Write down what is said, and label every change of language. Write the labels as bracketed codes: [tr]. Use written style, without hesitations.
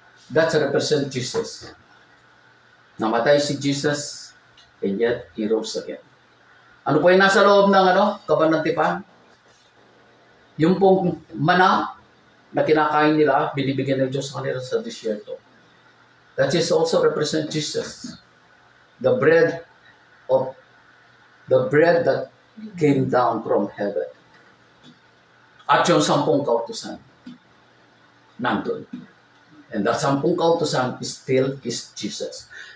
[en] That represents Jesus. [tl] Namatay si Jesus, [en] and yet He rose again. [tl] Ano po yung nasa loob ng kaban ng tipan? Yung pong mana na kinakain nila, binibigyan ng Diyos sa kanila sa disyerto. [en] That is also represent Jesus. The bread that came down from heaven. [tl] At yung 10 kautusan, nandun. [en] And that 10 kautusan is Jesus.